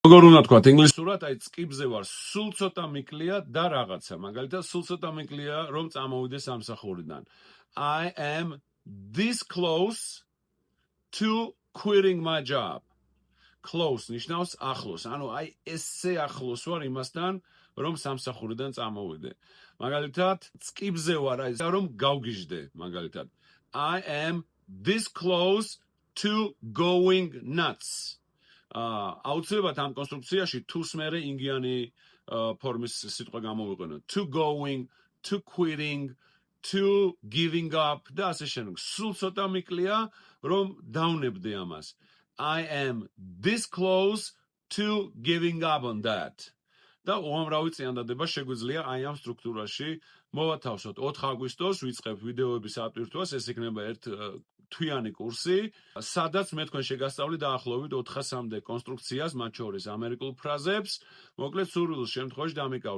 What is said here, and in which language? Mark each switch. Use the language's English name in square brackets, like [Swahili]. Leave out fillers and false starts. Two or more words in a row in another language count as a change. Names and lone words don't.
[Georgian] როგორ უნდა თქვათ ინგლისურად, აი წკიბზე ვარ, სულ ცოტა მიკლია და რაღაცა. მაგალითად, სულ ცოტა მიკლია, რომ წამოვიდე სამსახურიდან. [English] I am this close to quitting my job. [Georgian] Close ნიშნავს ახლოს. ანუ აი ესე ახლოს ვარ იმასთან, რომ სამსახურიდან წამოვიდე. მაგალითად, წკიბზე ვარ, აი რომ გავგიჟდე, მაგალითად. [English] I am this close to going nuts. [Georgian] აუცილებლად ამ კონსტრუქციაში თუს მერე ინგიანი ფორმის სიტყვა გამოვიყენო. [English] To going, to quitting, to giving up [Georgian] და ასე შემდეგ. სულ ცოტა მიკლია, რომ დავნებდე ამას. [English] I am this close to giving up on that. [Georgian] და უამრავი წინადადება შეგვიძლია აი ამ სტრუქტურაში მოვათავსოთ. 4 აგვისტოს ვიწყებ ვიდეოების ატვირთვას, ეს იქნება ერთ თვიანი კურსი, სადაც მე თქვენ შეგასწავლით დაახლოებით 400-მდე კონსტრუქციას, მათ შორის ამერიკულ ფრაზებს, მოკლედ სურვილ შემთხვევაში დამიკავდით.